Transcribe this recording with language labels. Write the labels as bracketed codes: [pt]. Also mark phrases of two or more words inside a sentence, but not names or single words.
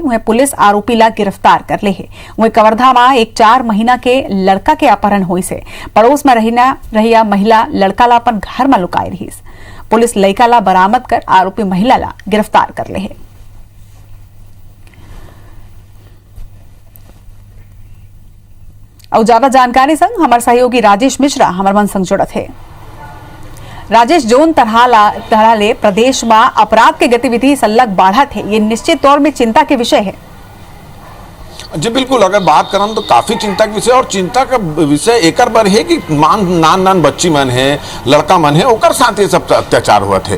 [hne] वहीं पुलिस आरोपी ला गिरफ्तार कर ले है। वहीं कवर्धा में एक 4 महीना के लड़का के अपहरण हुई से। पड़ोस में रहिया महिला लड़का ला अपन घर में लुकाई रही। पुलिस लड़का ला बरामद कर आरोपी महिला ला गिरफ्तार कर ले है। और ज्यादा जानकारी संग हमारे सहयोगी राजेश मिश्रा हमारे मन संग जुड़त है। राजेश, जोन तरह ले प्रदेश में अपराध के गतिविधि सल्लग बढ़त है, ये निश्चित तौर में चिंता के विषय है। जी बिल्कुल, अगर बात करन तो काफी चिंता के विषय, और चिंता का विषय एक बार है कि नान बच्ची मन है, लड़का मन है, ओकर साथ ये सब अत्याचार हुआ थे।